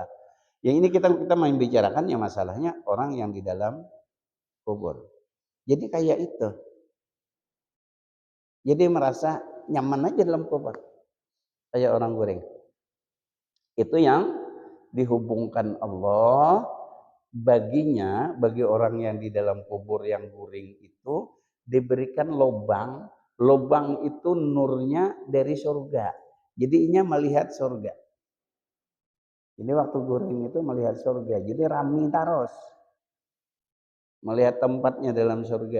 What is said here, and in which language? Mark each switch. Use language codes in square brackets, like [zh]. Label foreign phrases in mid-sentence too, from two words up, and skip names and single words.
[bjn] Yang ini kita main bicarakan ya masalahnya orang yang di dalam kubur. Jadi kayak itu. Jadi merasa nyaman aja dalam kubur. Kayak orang goreng. Itu yang dihubungkan Allah baginya, bagi orang yang di dalam kubur yang guring itu diberikan lubang. Lubang itu nurnya dari surga. Jadi inya melihat surga. Ini waktu guring itu melihat surga. Jadi rami taros. Melihat tempatnya dalam surga.